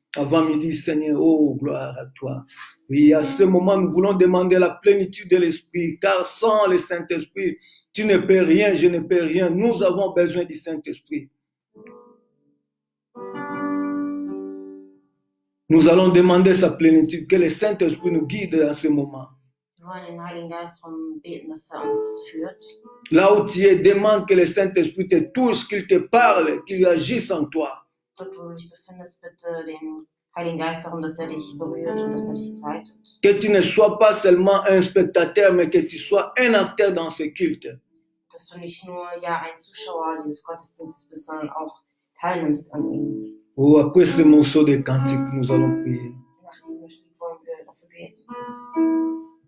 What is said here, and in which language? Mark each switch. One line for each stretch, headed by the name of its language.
French: Avant-midi, Seigneur, oh, gloire à toi. Oui, à ce moment, nous voulons demander la plénitude de l'Esprit, car sans le Saint-Esprit, tu ne peux rien, je ne peux rien. Nous avons besoin du Saint-Esprit. Nous allons demander sa plénitude, que le Saint-Esprit nous guide dans ce moment.
German: Wir wollen den Heiligen Geist darum beten, dass uns führt.
French: Là où tu es, demande que le Saint-Esprit te touche, qu'il te parle, qu'il agisse en toi.
German: Dort, wo du dich befindest, bitte den Heiligen Geist darum, dass dich berührt und dass dich leitet.
French: Que tu ne sois pas seulement un spectateur, mais que tu sois un acteur dans ce culte.
German: Dass du nicht nur ein Zuschauer dieses Gottesdienstes bist, sondern auch teilnimmst an ihm.
French: Oh, après ce morceau de cantique, nous allons prier.
German: Nach diesem Lied wollen wir dafür beten.